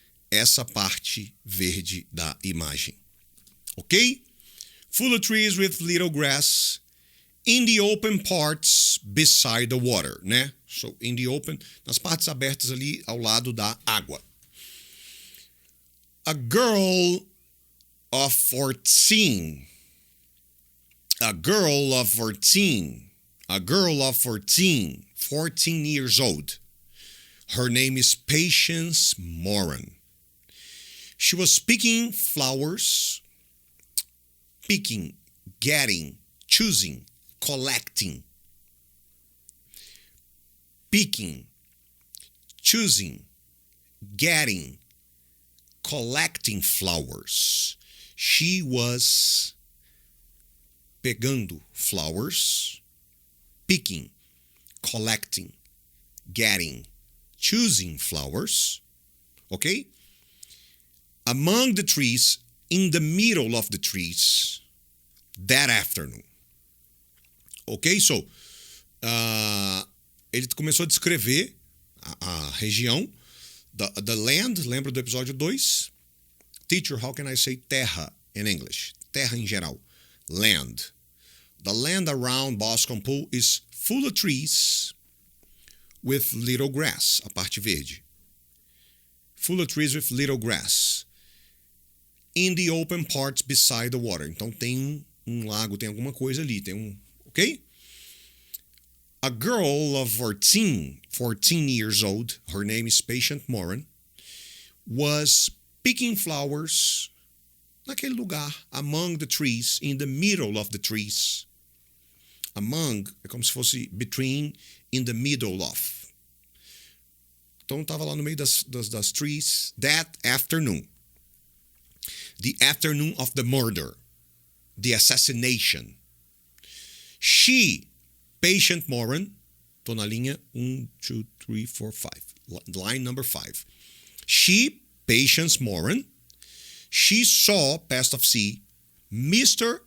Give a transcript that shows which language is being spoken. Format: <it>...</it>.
<pt>Essa parte verde da imagem.</pt> <en>Ok? Full of trees with little grass in the open parts beside the water, né? So, in the open,</en> <pt>nas partes abertas ali ao lado da água.</pt> <en>A girl of 14. A girl of 14. A girl of 14. 14 years old. Her name is Patience Moran. She was picking flowers. Picking, getting, choosing, collecting. Picking, choosing, getting, collecting flowers. She was pegando flowers, picking, collecting, getting, choosing flowers. Okay? Among the trees, in the middle of the trees, that afternoon. Ok?</en> <pt>So, ele começou a descrever a região,</pt> <en>the land,</en> <pt>lembra do episódio 2?</pt> <en>Teacher, how can I say terra in English?</en> <pt>Terra em geral.</pt> <en>Land. The land around Boscombe Pool is full of trees with little grass,</en> <pt>a parte verde.</pt> <en>Full of trees with little grass. In the open parts beside the water.</en> <pt>Então tem um lago, tem alguma coisa ali, ok?</pt> <en>A girl of 14 years old, her name is Patience Moran, was picking flowers</en> <pt>naquele lugar,</pt> <en>among the trees, in the middle of the trees. Among,</en> <pt>é como se fosse</pt> <en>between, in the middle of.</en> <pt>Então estava lá no meio das</pt> <en>trees, that afternoon. The afternoon of the murder, the assassination.</en> <pt>She, Patience Moran, estou na linha 1, 2, 3, 4, 5,</pt> <en>line number 5. She, Patience Moran, she saw, past of C, Mr.</en>